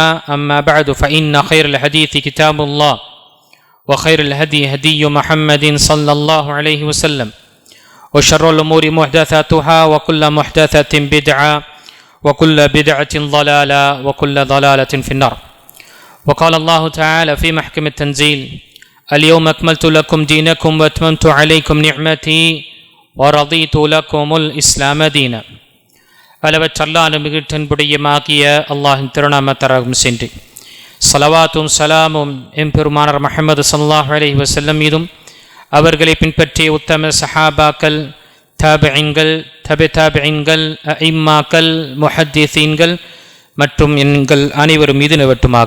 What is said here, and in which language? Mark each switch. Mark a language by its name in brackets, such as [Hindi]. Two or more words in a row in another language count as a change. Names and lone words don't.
[Arabic] أما بعد فإن خير الحديث كتاب الله وخير الهدي هدي محمد صلى الله عليه وسلم وشر الأمور محدثاتها وكل محدثة بدعة وكل بدعة ضلالة وكل ضلالة في النار. وقال الله تعالى في محكم التنزيل اليوم أكملت لكم دينكم وأتممت عليكم نعمتي ورضيت لكم الإسلام دينا. [Tamil] அளவற்ற அல்லாஹ்வின் மிகுதியமாகிய அல்லாஹ்வின் திருநாமத்தால் சென்று ஸலவாத்தும் ஸலாமும் எம்பெருமானார் முஹம்மது [Arabic] صلى الله عليه وسلم [Tamil] மீதும் அவர்களை பின்பற்றிய உத்தம சஹாபாக்கள், தாபிஈன்கள், தபிதாபிஈன்கள், அஇம்மாக்கள், முஹத்திஸீன்கள் மற்றும் எங்கள் அனைவரும் மீது நிலவட்டுமாக.